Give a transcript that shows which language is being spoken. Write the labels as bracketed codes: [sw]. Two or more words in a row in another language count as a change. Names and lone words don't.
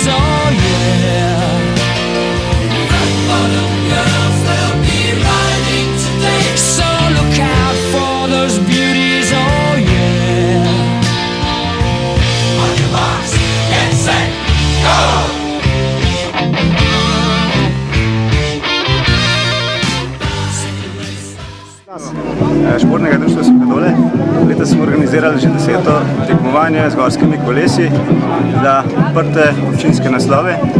[en] Oh yeah. Rock bottom girls, they'll be riding today, so look out for those beauties. Oh yeah. On your marks, get set, go! [sl] Športnega društva Suhadole. Letos smo organizirali že 10. tekmovanje z gorskimi kolesi za odprte občinske naslove.